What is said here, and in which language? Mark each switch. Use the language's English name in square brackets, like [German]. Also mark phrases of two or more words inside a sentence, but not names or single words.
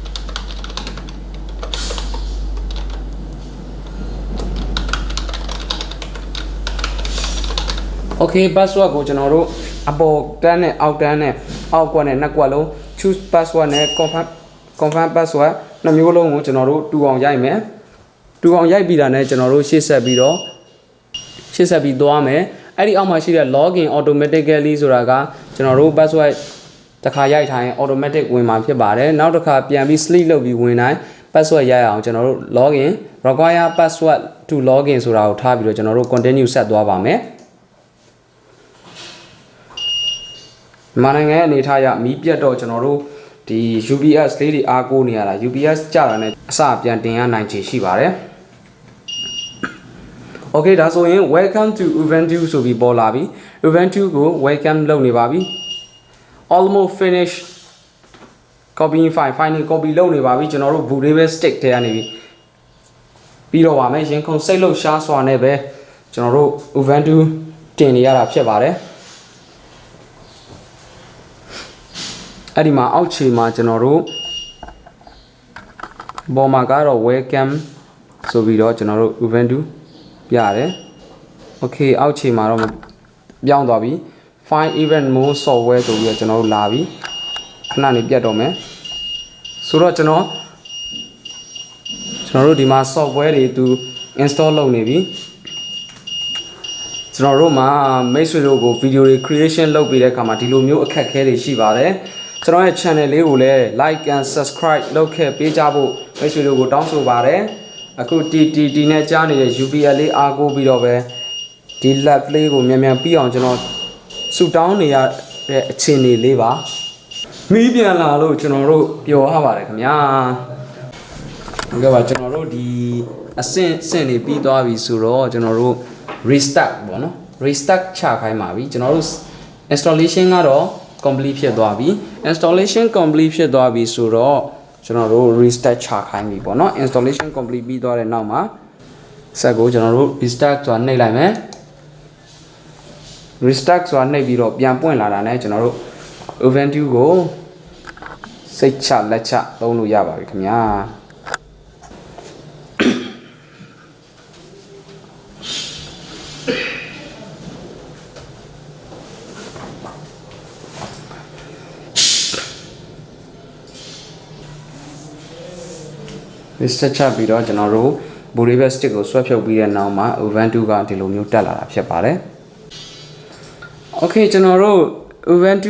[Burmese] Okay password ကိုကျွန်တော်တို့အပေါ်တန်းနဲ့အောက်တန်းနဲ့အောက်ကွက်နဲ့နှစ်ကွက်လုံး [English] choose password [Burmese] နဲ့ [English] confirm password [Burmese] နှစ်မျိုးလုံးကိုကျွန်တော်တို့တူအောင်ရိုက်မယ်တူအောင်ရိုက်ပြီးတာနဲ့ကျွန်တော်တို့ရှေ့ဆက်ပြီး သွားမယ်အဲ့ဒီအောက်မှာရှိတဲ့ [English] login automatically [Burmese] ဆိုတာကကျွန်တော်တို့ password တစ်ခါရိုက်ထားရင် automatic ဝင်မှာဖြစ်ပါတယ်နောက်တစ်ခါပြန်ပြီး sleep လုပ်ပြီးဝင်တိုင်း password ရိုက်အောင်ကျွန်တော်တို့ [English] login require password to login [Burmese] ဆိုတာကိုထားပြီးတော့ကျွန်တော်တို့ continue ဆက်သွားပါမယ် မြန်မာနိုင်ငံရဲ့အနေထားအရမီးပြတ်တော့ကျွန်တော်တို့ဒီ UPS လေးတွေအားကိုးနေရတာ UPS ကြတာနဲ့အစပြန်တင်ရနိုင်ချေရှိပါတယ် Okay ဒါဆိုရင် [English] welcome to Ubuntu [Burmese] ဆိုပြီးပေါ်လာပြီ Ubuntu ကို welcome လုပ်နေပါပြီ [English] almost finish copying file [Burmese] ကို copy လုပ်နေပါပြီကျွန်တော်တို့ boot လေးပဲ stick ထဲကနေပြီးတော့ပါမယ်ရင်ခုန်စိတ်လို့ရှားစွာနဲ့ပဲကျွန်တော်တို့ Ubuntu တင်နေရတာဖြစ်ပါတယ် အဲ့ဒီမှာအောက်ခြေမှာကျွန်တော်တို့ပေါ်မှာကတော့ welcome ဆိုပြီးတော့ကျွန်တော်တို့ Ubuntu ပြရတယ် Okay အောက်ခြေမှာတော့ပြောင်းသွားပြီ [English] Find even more software [Burmese] ဆိုပြီးတော့ကျွန်တော်တို့လာပြီခဏနေပြတ်တော့မယ်ဆိုတော့ကျွန်တော်တို့ဒီမှာ software တွေသူ install လုပ်နေပြီ ကျွန်တော်တို့မှာမိတ်ဆွေတို့ကို video တွေ creation လုပ်ပြီးတဲ့အခါမှာဒီလိုမျိုးအခက်အခဲတွေရှိပါတယ်ကျွန်တော်ရဲ့ channel လေးကိုလည်း [English] like and subscribe [Burmese] လုပ်ခဲ့ပေးကြဖို့မိတ်ဆွေတို့ကိုတောင်းဆိုပါတယ် အခုတီနဲ့ကြားနေတဲ့ UPL လေးအားကိုးပြီးတော့ပဲဒီ lab လေးကိုမြန်ပြီးအောင်ကျွန်တော်ဆူတောင်းနေရတဲ့အခြေအနေလေးပါမီးပြန်လာ လို့ကျွန်တော်တို့ပျော်ရပါတယ်ခင်ဗျာဟုတ်ကဲ့ပါကျွန်တော်တို့ဒီအဆင့်နေပြီးသွားပြီဆိုတော့ကျွန် တော်တို့ restart ပေါ့နော် restart ချခိုင်းပါပြီကျွန်တော်တို့ installation ကတော့ complete ဖြစ်သွားပြီ [English] installation complete [Burmese] ဖြစ်သွားပြီဆိုတော့ကျွန်တော်တို့ restart ချခိုင်းပြီပေါ့နော် [English] installation complete [Burmese] ပြီးသွားတဲ့နောက်မှာဆက်ကိုကျွန်တော်တို့ restart ဆိုတာနှိပ်လိုက်မယ် restart ဆိုတာနှိပ်ပြီးတော့ပြန်ပွင့်လာတာနဲ့ကျွန်တော်တို့ Ubuntu ကိုစိတ်ချလက်ချသုံးလို့ရပါပြီခင်ဗျာ Restart ချပြီးတော့ကျွန်တော်တို့ [English] bootable stick [Burmese] ကိုဆွဲဖြုတ်ပြီးတဲ့နောက်မှာ Ubuntu ကဒီလိုမျိုးတက်လာတာဖြစ်ပါတယ် Okay ကျွန်တော်တို့ Ubuntu